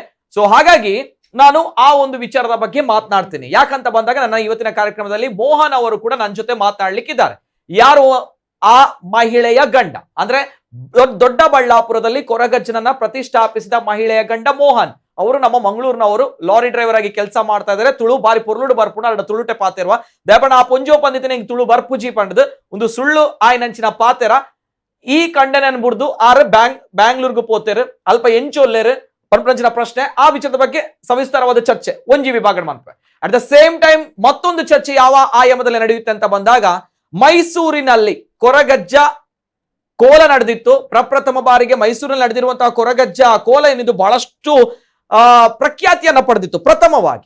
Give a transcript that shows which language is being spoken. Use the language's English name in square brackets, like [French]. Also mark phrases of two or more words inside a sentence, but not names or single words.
[Kannada] ಸೊ ಹಾಗಾಗಿ ನಾನು ಆ ಒಂದು ವಿಚಾರದ ಬಗ್ಗೆ ಮಾತನಾಡ್ತೀನಿ. ಯಾಕಂತ ಬಂದಾಗ ನನ್ನ ಇವತ್ತಿನ ಕಾರ್ಯಕ್ರಮದಲ್ಲಿ ಮೋಹನ್ ಅವರು ಕೂಡ ನನ್ನ ಜೊತೆ ಮಾತನಾಡ್ಲಿಕ್ಕಿದ್ದಾರೆ. ಯಾರು? ಆ ಮಹಿಳೆಯ ಗಂಡ, ಅಂದ್ರೆ ದೊಡ್ಡಬಳ್ಳಾಪುರದಲ್ಲಿ ಕೊರಗಜ್ಜನನ್ನ ಪ್ರತಿಷ್ಠಾಪಿಸಿದ ಮಹಿಳೆಯ ಗಂಡ ಮೋಹನ್ ಅವರು ನಮ್ಮ ಮಂಗಳೂರಿನವರು, ಲಾರಿ ಡ್ರೈವರ್ ಆಗಿ ಕೆಲಸ ಮಾಡ್ತಾ ಇದ್ದಾರೆ. [Tulu] ತುಳು ಬಾರಿ ಪುರ್ಲುಡು ಬರ್ಪುಣ ಅಡ ತುಳುಟೆ ಪಾತೆರುವ ದೇಪಣ ಆ ಪೊಂಜೋ ಪಂದಿತಿನ ಹಿಂಗ್ ತುಳು ಬರ್ಪುಜಿ ಪಂಡದು ಒಂದು ಸುಳ್ಳು ಆಯ್ನಂಚಿನ ಪಾತೆರ ಈ ಕಂಡನನ್ ಬುಡ್ದು ಆರು ಬ್ಯಾಂಗ್ಳೂರ್ಗು ಪೋತೇರು ಅಲ್ಪ ಎಂಚೊಲ್ಲೇರು ಪಂಪಂಚಿನ ಪ್ರಶ್ನೆ. [Kannada] ಆ ವಿಚಾರದ ಬಗ್ಗೆ ಸವಿಸ್ತಾರವಾದ ಚರ್ಚೆ ಒಂಜಿ ವಿಭಾಗ ಮಾಡ್ತಾರೆ. [English] at the same time [Kannada] ಮತ್ತೊಂದು ಚರ್ಚೆ ಯಾವ ಆಯಾಮದಲ್ಲಿ ನಡೆಯುತ್ತೆ ಅಂತ ಬಂದಾಗ, ಮೈಸೂರಿನಲ್ಲಿ ಕೊರಗಜ್ಜ ಕೋಲ ನಡೆದಿತ್ತು. ಪ್ರಪ್ರಥಮ ಬಾರಿಗೆ ಮೈಸೂರಿನಲ್ಲಿ ನಡೆದಿರುವಂತಹ ಕೊರಗಜ್ಜ ಕೋಲ ಏನಿದು ಬಹಳಷ್ಟು ಪ್ರಖ್ಯಾತಿಯನ್ನ ಪಡೆದಿತ್ತು ಪ್ರಥಮವಾಗಿ.